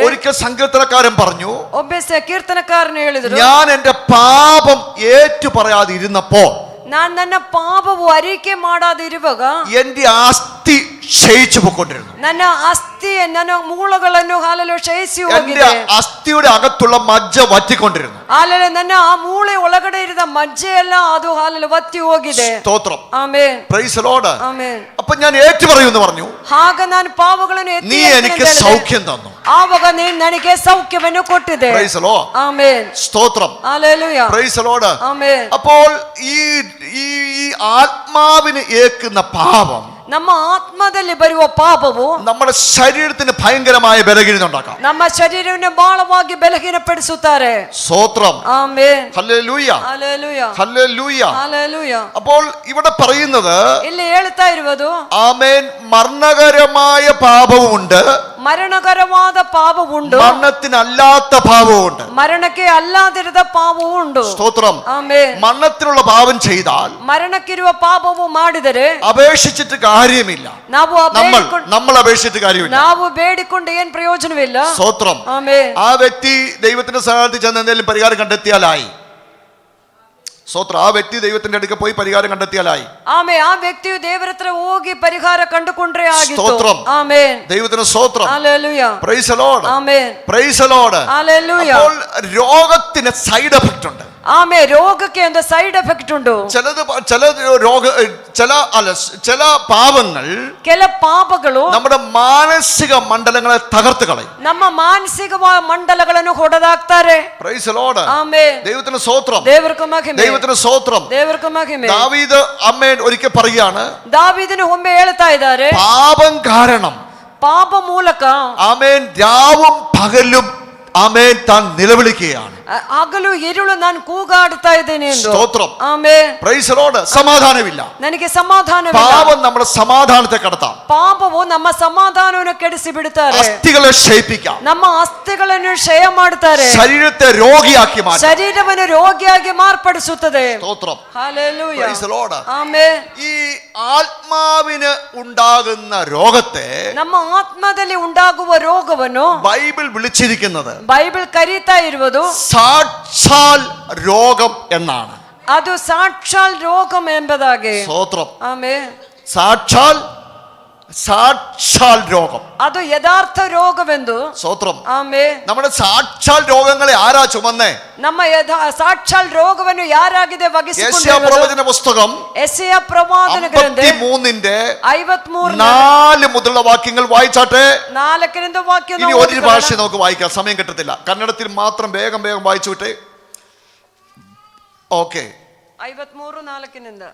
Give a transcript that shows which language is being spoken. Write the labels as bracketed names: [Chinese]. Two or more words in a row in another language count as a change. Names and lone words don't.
[Malayalam] ഒരിക്കൽ സങ്കീർത്തനക്കാരൻ പറഞ്ഞു, [Kannada] ಒಬ್ಬ ಕೀರ್ತನಕಾರನು ಹೇಳಿದ್ರು, [Malayalam] ഞാൻ എന്റെ പാപം ഏറ്റു പറയാതെ ഇരുന്നപ്പോൾ [Kannada] ನಾನು ನನ್ನ ಪಾಪವು ಅರಿಕೆ ಮಾಡಾದಿರುವಾಗ [Malayalam] എന്റെ അസ്ഥി ക്ഷയിച്ചു പോയിക്കൊണ്ടിരുന്നു. [Kannada] ನನ್ನ ಅಸ್ಥಿ ನನ್ನ ಮೂಲಗಳನ್ನು ಹಾಲಲು ಕ್ಷಯಿಸಿ [Malayalam] എന്റെ [Kannada] ಹೋಗಿದೆ. [Malayalam] അസ്ഥിയുടെ അകത്തുള്ള മജ്ജ വറ്റിക്കൊണ്ടിരുന്നു. [Kannada] ಹಾಲಲು ನನ್ನ ಆ ಮೂಳೆ ಒಳಗಡೆ ಇರಿದ ಮಜ್ಜೆ ಎಲ್ಲ ಅದು ಹಾಲಲು ವತ್ತಿ ಹೋಗಿದೆ. [Malayalam] സ്തോത്രം. [Kannada] ಆಮೆನ್. [English] Praise the Lord. [Kannada] ಆಮೆನ್. [Malayalam] അപ്പൊ ഞാൻ ഏറ്റു പറയുമെന്ന് പറഞ്ഞു. [Kannada] ಆಗ ನಾನು ಪಾಪಗಳನ್ನು ಎತ್ತಿ [Malayalam] നീ എനിക്ക് സൗഖ്യം തന്നു. [Kannada] ಆವಾಗ ನೀನು ನನಗೆ ಸೌಖ್ಯವನ್ನು ಕೊಟ್ಟಿದೆ. [English] Praise the Lord. [Kannada] ಆಮೆನ್. [Malayalam] സ്തോത്രം. ഹല്ലേലൂയ. [English] Praise the Lord. [Kannada] ಆಮೆನ್. [Malayalam] അപ്പോൾ ഈ ആത്മാവിന് ഏൽക്കുന്ന പാപം [Kannada] ನಮ್ಮ ಆತ್ಮದಲ್ಲಿ ಬರುವ ಪಾಪವು [Malayalam] നമ്മുടെ ശരീരത്തിന് ഭയങ്കരമായ ബലഹീനത ഉണ്ടാക്കാം. [Kannada] ನಮ್ಮ ಶರೀರವನ್ನು ಬಹಳವಾಗಿ ಬಲಹೀನಪಡಿಸುತ್ತಾರೆ. [Malayalam] സ്തോത്രം. [Kannada] ಆಮೆನ್. [Malayalam] ഹല്ലേലൂയ. [Kannada] ಹಲ್ಲೆಲೂಯ. [Malayalam] ഹല്ലേലൂയ. [Kannada] ಹಲ್ಲೆಲൂಯ. [Malayalam] അപ്പോൾ ഇവിടെ പറയുന്നത്, [Kannada] ಇಲ್ಲಿ ಹೇಳ್ತಾ ಇರುವುದು, [Malayalam] ആമേൻ, മരണകരമായ പാപവുമുണ്ട്, [Kannada] ಮರಣಕರವಾದ ಪಾಪವುಂಟು, [Malayalam] മരണത്തിനല്ലാത്ത പാപവുമുണ്ട്. [Kannada] ಮರಣಕ್ಕೆ ಅಲ್ಲಾದಿರದ ಪಾಪವೂ ಉಂಟು. [Malayalam] സ്തോത്രം. [Kannada] ಆಮೆನ್. [Malayalam] മരണത്തിനുള്ള പാപം ചെയ്താൽ [Kannada] ಮರಣಕ್ಕಿರುವ ಪಾಪವು ಮಾಡಿದರೆ [Malayalam] അപേക്ഷിച്ചിട്ട് കാര്യമില്ല. നമ്മൾ അപേക്ഷിച്ചിട്ട് കാര്യമില്ല. [Kannada] ನಾವು ಬೇಡಿಕೊಂಡು ಏನ್ ಪ್ರಯೋಜನವಿಲ್ಲ. [Malayalam] സ്തോത്രം. [Kannada] ಆಮೆನ್. [Malayalam] ആ വ്യക്തി ദൈവത്തിന്റെ സഹായത്തിൽ ചെന്ന് എന്തെങ്കിലും പരിഹാരം കണ്ടെത്തിയാലായി. സ്തോത്രം. ആ വ്യക്തി ദൈവത്തിന്റെ അടുക്ക പോയി പരിഹാരം കണ്ടെത്തിയാലായി. [Kannada] ಆಮೆನ್. ಆ ವ್ಯಕ್ತಿಯು ದೇವರ ಹತ್ರ ಹೋಗಿ ಪರಿಹಾರ ಕಂಡುಕೊಂಡ್ರೆ ಆಗಿತ್ತು. [Malayalam] സ്തോത്രം. [Kannada] ಆಮೆನ್. [Malayalam] ദൈവത്തിന് സ്തോത്രം. ഹല്ലേലൂയ. [English] Praise the Lord. [Malayalam] ആമെൻ. [English] Praise the Lord. [Malayalam] ഹല്ലേലൂയ. അപ്പോൾ രോഗത്തിന് [English] side effect [Malayalam] ഉണ്ട്. [Kannada] ಆಮೆ ರೋಗಕ್ಕೆ ಒಂದು [English] side effect [Kannada] ಉಂಟು. [Malayalam] ചില പാപങ്ങൾ [Kannada] ಕೆಲ ಪಾಪಗಳು [Malayalam] നമ്മുടെ മാനസിക മണ്ഡലങ്ങളെ തകർത്ത് കളയും. [Kannada] ನಮ್ಮ ಮಾನಸಿಕ ಮಂಡಲಗಳನ್ನು ಹೊಡೆದಾಕ್ತಾರೆ. [English] Praise the Lord. [Malayalam] ആമേൻ. ദൈവത്തിന് സ്തോത്രം. [Kannada] ದೇವರಿಗೆ ಮಹಿಮೆ. [Malayalam] ദൈവത്തിന് സ്തോത്രം. [Kannada] ದೇವರಿಗೆ ಮಹಿಮೆ. [Malayalam] ദാവീദ് അമ്മേൻ ഒരിക്കൽ പറയുകയാണ്, [Kannada] ದಾವೀದನು ಒಮ್ಮೆ ಹೇಳ್ತಾ ಇದ್ದಾರೆ, [Malayalam] പാപം കാരണം [Kannada] ಪಾಪ ಮೂಲಕ [Malayalam] ആമേൻ രാവും പകലും ആമേൻ താൻ നിലവിളിക്കുകയാണ്. [Kannada] ಹಗಲು ഇരുಳು ನಾನು ಕೂಗಾಡ್ತಾ ಇದ್ದೇನೆ ಎಂದು. [Malayalam] സ്തോത്രം. [Kannada] ಆಮೆನ್. [English] Praise the Lord. [Malayalam] സമാധാനമില്ല. [Kannada] ನನಗೆ ಸಮಾಧಾನವಿಲ್ಲ. [Malayalam] പാപം നമ്മുടെ സമാധാനത്തെ കടത്താം. [Kannada] ಪಾಪವು ನಮ್ಮ ಸಮಾಧಾನವನ್ನು ಕೆಡಿಸಿ ಬಿಡುತ್ತಾರೆ. [Malayalam] അസ്ഥികളെ ക്ഷയിപ്പിക്കാം. [Kannada] ನಮ್ಮ ಅಸ್ಥಿಗಳನ್ನು ಕ್ಷಯ ಮಾಡುತ್ತಾರೆ. [Malayalam] ശരീരത്തെ രോഗിയാക്കി മാറ്റാം. [Kannada] ಶರೀರವನ್ನು ರೋಗಿಯಾಗಿ ಮಾರ್ಪಡಿಸುತ್ತದೆ. [Malayalam] സ്തോത്രം. ഹല്ലേലൂയ. [English] Praise the Lord. [Malayalam] ആമേൻ. ഈ ആത്മാവിന് ഉണ്ടാകുന്ന രോഗത്തെ [Kannada] ನಮ್ಮ ಆತ್ಮದಲ್ಲಿ ಉಂಟಾಗುವ ರೋಗವನ್ನು [Malayalam] ബൈബിൾ വിളിച്ചിരിക്കുന്നത് [Kannada] ಬೈಬಲ್ ಕರೀತಾ ಇರುವುದು [Malayalam] സാക്ഷാൽ രോഗം എന്നാണ്. [Kannada] ಅದು ಸಾಕ್ಷಾಲ್ ರೋಗಂ ಎಂಬುದಾಗಿ. [Malayalam] സ്തോത്രം. [Kannada] ಆಮೆನ್. [Malayalam] സാക്ഷാൽ രോഗം, [Kannada] ಅದು ಯಥಾರ್ಥ ರೋಗವೆಂದು. [Malayalam] സ്തോത്രം. [Kannada] ಆಮೆನ್. [Malayalam] നമ്മുടെ സാക്ഷാൽ രോഗങ്ങളെ ആരാ ചുമന്നേ? [Kannada] ನಮ್ಮ ಸಾಕ್ಷಾಲ್ ರೋಗವನ್ನು ಯಾರಾಗಿದೆ [Malayalam] യെശയ്യാ പ്രവചന പുസ്തകം [Kannada] ಯೆಶಾಯ ಪ್ರವಾದನ ಗ್ರಂಥ 53 53 [Malayalam] 4 മുതലുള്ള വാക്യങ്ങൾ വായിച്ചാട്ടെ. [Kannada] 4 ವಾಕ್ಯ [Malayalam] ഇനി ഒരു ഭാഷ നമുക്ക് വായിക്കാം, സമയം കിട്ടത്തില്ല. കന്നഡത്തിൽ മാത്രം വേഗം വായിച്ചു വിട്ടേ. ഓക്കെ. 53:4